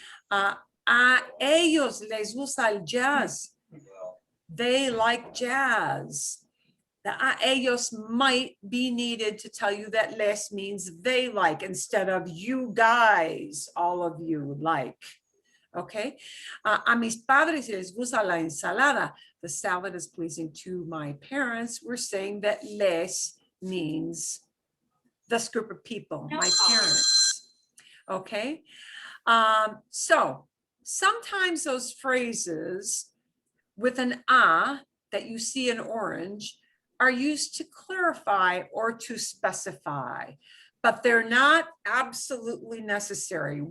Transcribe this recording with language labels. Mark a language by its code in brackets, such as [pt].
[es] A ellos les gusta el jazz. [en] They like jazz. The a ellos might be needed to tell you that les means they like instead of you guys, all of you like. Okay. [es] A mis padres les gusta la ensalada. [en] The salad is pleasing to my parents. We're saying that les means this group of people, my parents. Okay. So sometimes those phrases with an a that you see in orange are used to clarify or to specify, but they're not absolutely necessary.